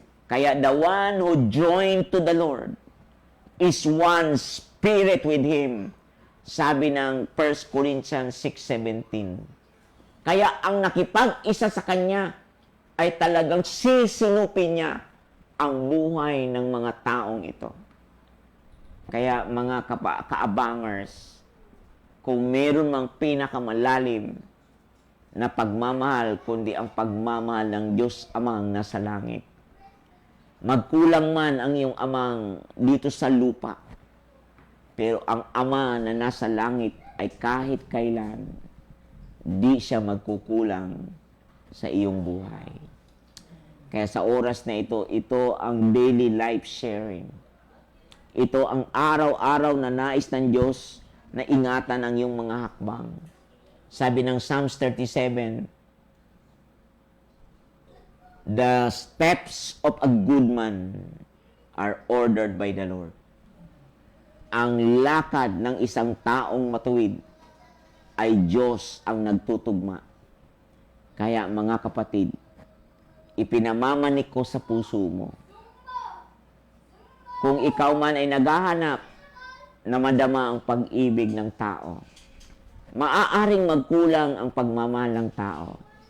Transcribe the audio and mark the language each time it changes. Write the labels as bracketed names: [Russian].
[English] Kaya the one who joined to the Lord is one spirit with Him. [Filipino] Sabi ng 1 Corinthians 6:17. Kaya ang nakipag-isa sa Kanya ay talagang sisinupin niya ang buhay ng mga taong ito. Kaya mga kaabangers, kung meron mang pinakamalalim na pagmamahal, kundi ang pagmamahal ng Diyos Amang nasa langit. Magkulang man ang iyong amang dito sa lupa, pero ang Ama na nasa langit ay kahit kailan, di siya magkukulang sa iyong buhay. Kaya sa oras na ito, ito ang daily life sharing. Ito ang araw-araw na nais ng Diyos na ingatan ang iyong mga hakbang. Sabi ng [English] Psalms 37, the steps of a good man are ordered by the Lord. [Filipino] Ang lakad ng isang taong matuwid ay Diyos ang nagtutugma. Kaya mga kapatid, ipinamamanik ko sa puso mo. Kung ikaw man ay naghahanap na madama ang pag-ibig ng tao, maaaring magkulang ang pagmamahal ng tao.